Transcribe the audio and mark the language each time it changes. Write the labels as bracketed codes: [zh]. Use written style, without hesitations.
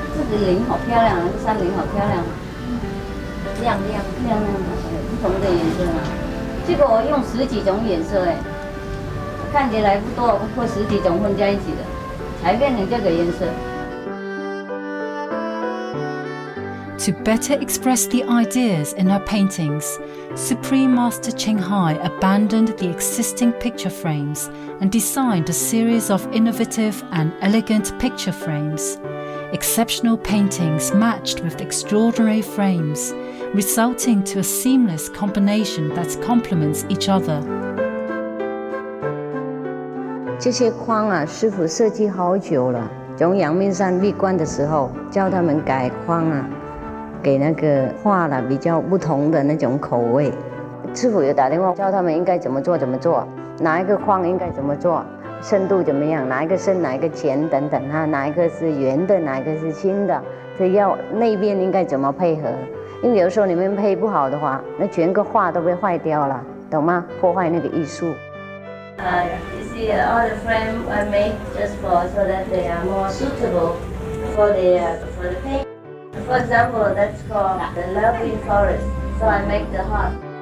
[zh] 这个林好漂亮，那个山林好漂亮，亮的，不同的颜色嘛。这个我用10几种颜色哎，看起来不多，或10几种混在一起的，才变成这个颜色。 [en] To better express the ideas in her paintings, Supreme Master Ching Hai abandoned the existing picture frames and designed a series of innovative and elegant picture frames. Exceptional paintings matched with extraordinary frames, resulting to a seamless combination that complements each other. [zh] 这些框啊，师父设计好久了。从阳明山闭关的时候，教他们改框啊，给那个画了比较不同的那种口味。师父有打电话教他们应该怎么做，哪一个框应该怎么做，深度怎么样，哪一个深，哪一个浅等等哈，哪一个是圆的，哪一个是轻的，所以要那边应该怎么配合。因为有时候你们配不好的话，那全个画都被坏掉了，懂吗？破坏那个艺术。 [en] You see, all the frame I make just so that they are more suitable for the paint. For example, that's called the lovely forest. So I make the heart.